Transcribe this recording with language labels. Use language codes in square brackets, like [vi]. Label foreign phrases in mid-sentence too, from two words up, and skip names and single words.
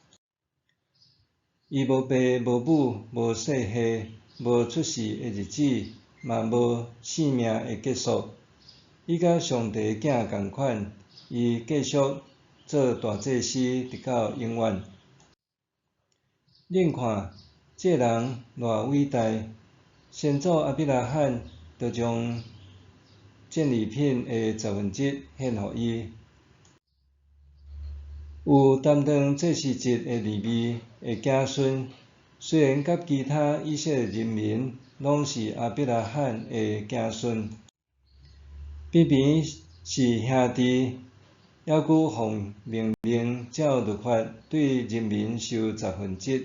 [nan] 伊无爸无母，无世系，无出世的日子，嘛无生命的结束。伊甲上帝囝同款，伊继续做大祭司直到永远。恁看，这人偌伟大！先祖亚伯拉罕就将战利品的1/10献予伊。有担当祭司职的利未的子孙，虽然甲其他以色列人民拢是亚伯拉罕的子孙，偏偏是兄弟，还佫奉命令照律法对人民收10%。